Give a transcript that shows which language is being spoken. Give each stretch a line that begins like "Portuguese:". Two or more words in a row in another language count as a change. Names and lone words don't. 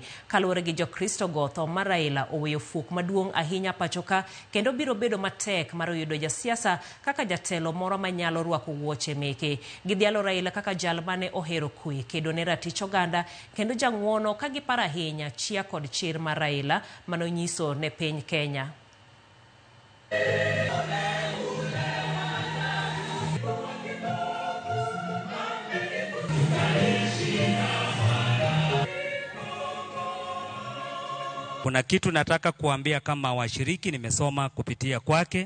Luo (Kenya and Tanzania): Kaluwore gi Jokristo go, tho mar Raila oweyo fuok maduong' ahinya pachoka kendo biro bedo matek mar yudo jasiasa kaka jatelo moro manyalo rwako wuoche meke. Gidhialo Raila kaka jal mane ohero kwe kedo ne ratich oganda kendo jang'wono ka giparo ahinya chia kod chir mar Raila manonyiso ne piny Kenya.
Swahili: Kuna kitu nataka kuambia kama washiriki, nimesoma kupitia kwake.